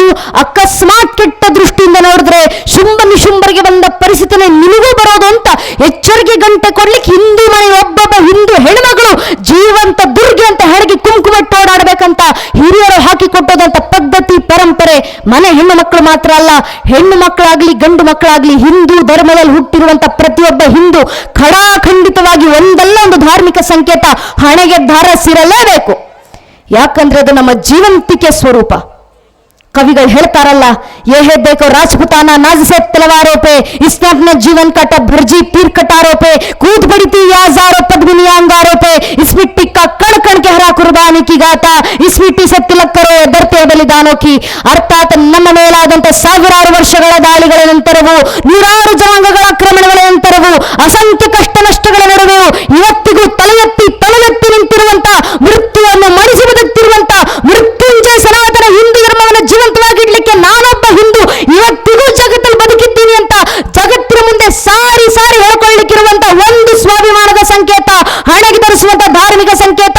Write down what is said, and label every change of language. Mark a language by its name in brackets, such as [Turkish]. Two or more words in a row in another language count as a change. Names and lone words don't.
[Kannada] ಅಕಸ್ಮಾತ್ ಕೆಟ್ಟ ದೃಷ್ಟಿಯಿಂದ ನೋಡಿದ್ರೆ ಶುಂಭ ನಿಶುಂಭರಿಗೆ ಬಂದ ಪರಿಸ್ಥಿತಿನೇ ನಿನಗೂ ಬರೋದು ಅಂತ ಎಚ್ಚರಿಕೆ ಗಂಟೆ ಕೊಡ್ಲಿಕ್ಕೆ ಹಿಂದೂ ಮನೆ ಒಬ್ಬೊಬ್ಬ ಹಿಂದೂ ಹೆಣ್ಮಗಳು ಜೀವಂತ ದುರ್ಗೆ ಅಂತ ಹೆಣಗಿ ಕುಂಕುಮ ಇಟ್ಟು ಓಡಾಡ್ಬೇಕಂತ ಹಿರಿಯರು ಹಾಕಿಕೊಟ್ಟ ಮನೆ ಹೆಣ್ಣು ಮಕ್ಕಳು ಮಾತ್ರ ಅಲ್ಲ, ಹೆಣ್ಣು ಮಕ್ಕಳಾಗ್ಲಿ ಗಂಡು ಮಕ್ಕಳಾಗ್ಲಿ ಹಿಂದೂ ಧರ್ಮದಲ್ಲಿ ಹುಟ್ಟಿರುವಂತ ಪ್ರತಿಯೊಬ್ಬ ಹಿಂದೂ ಖಡಾಖಂಡಿತವಾಗಿ ಒಂದಲ್ಲ ಒಂದು ಧಾರ್ಮಿಕ ಸಂಕೇತ ಹಣೆಗೆ ಧಾರಿಸಿರಲೇಬೇಕು. ಯಾಕಂದ್ರೆ ಅದು ನಮ್ಮ ಜೀವಂತಿಕೆ ಸ್ವರೂಪ. कविಗಳು ಹೇಳ್ತಾರಲ್ಲ, [Hindi] ये है देखो राजपुताना नाज से तलवारों पे, इसने अपना जीवन काटा भरजी पीर कटारों पे, कूद पड़ी थी हजारों पद्मिनी अंगारों पे, इस मिट्टी का कण कण के हरा कुर्बानी की गाता, इस मिट्टी से तिलक करो धरते बलिदानों की. [Kannada] ಅರ್ಥಾತ್ ನಮ್ಮ ಮೇಲಾದಂತ ಸಾವಿರಾರು ವರ್ಷಗಳ ದಾಳಿಗಳ ನಂತರವೂ, ನೂರಾರು ಜನಾಂಗಗಳ ಆಕ್ರಮಣಗಳ ನಂತರವೂ, ಅಸಂಖ್ಯ ಕಷ್ಟ ನಷ್ಟಗಳ ನಡುವೆಯೂ ಇವತ್ತಿಗೂ ತಲೆ ಎತ್ತಿ ನಿಂತಿರುವಂತ, ಮೃತ್ಯುವನ್ನು ಮಡಿಸಿ ಬದುಕ್ತಿರುವಂತ ಮೃತ್ಯುಂಜಯ ಸನಾತನ ಹಿಂದೂ ಧರ್ಮವನ್ನು ಜೀವಂತವಾಗಿಡ್ಲಿಕ್ಕೆ ನಾನೊಬ್ಬ ಹಿಂದೂ ಇವತ್ತಿಗೂ ಜಗತ್ತಲ್ಲಿ ಬದುಕಿದ್ದೀನಿ ಅಂತ ಜಗತ್ತಿನ ಮುಂದೆ ಸಾರಿ ಹೇಳ್ಕೊಳ್ಳಿಕ್ಕಿರುವಂತ ಒಂದು ಸ್ವಾಭಿಮಾನದ ಸಂಕೇತ, ಹಣೆಗೆ ಧರಿಸುವಂತ ಧಾರ್ಮಿಕ ಸಂಕೇತ.